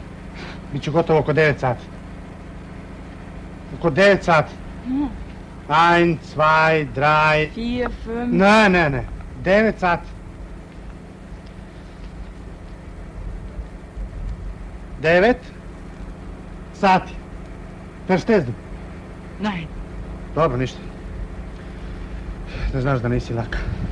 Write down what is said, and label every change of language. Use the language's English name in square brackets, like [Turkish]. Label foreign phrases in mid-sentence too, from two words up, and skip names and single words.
[Serbian] Biću gotovo oko 9 sati. Oko 9 sati. 1, 2, 3... 4, 5... Ne. 9 sati. 9 sati. [German] Verstehst du? Nein. [Serbian] Dobro, ništa. Da znaš da nisi laka.